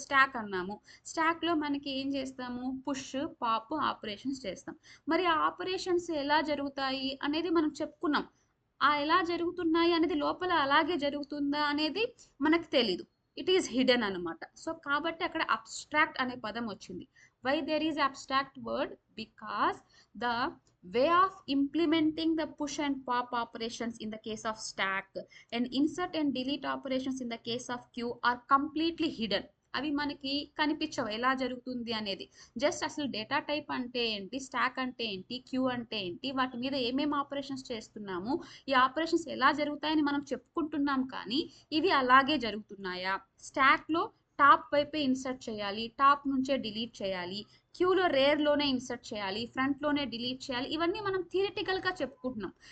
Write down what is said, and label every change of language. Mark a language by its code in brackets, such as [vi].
[te] Stock అన్నాము, stock లో మనకి ఏం చేస్తాము, పుష్, పాప్ ఆపరేషన్స్ చేస్తాం. మరి ఆ ఆపరేషన్స్ ఎలా జరుగుతాయి అనేది మనం చెప్పుకున్నాం. ఆ ఎలా జరుగుతున్నాయి అనేది లోపల అలాగే జరుగుతుందా అనేది మనకు తెలీదు. [en] it is hidden [te] అనమాట. సో కాబట్టి అక్కడ అబ్స్ట్రాక్ట్ అనే పదం వచ్చింది. [en] Why there is abstract word? Because the way of implementing the push and pop operations in the case of stack and insert and delete operations in the case of queue are completely hidden. [te] అవి మనకి కనిపించవు ఎలా జరుగుతుంది అనేది. Just అసలు data type అంటే ఏంటి, stock అంటే ఏంటి, క్యూ అంటే ఏంటి, వాటి మీద ఏమేమి ఆపరేషన్స్ చేస్తున్నాము, ఈ ఆపరేషన్స్ ఎలా జరుగుతాయని మనం చెప్పుకుంటున్నాం, కానీ ఇవి అలాగే జరుగుతున్నాయా? స్టాక్లో టాప్ వైపే ఇన్సర్ట్ చేయాలి, టాప్ నుంచే డిలీట్ చేయాలి, క్యూలో రేర్లోనే ఇన్సర్ట్ చేయాలి, ఫ్రంట్లోనే డిలీట్ చేయాలి, ఇవన్నీ మనం థియరిటికల్గా చెప్పుకుంటున్నాం.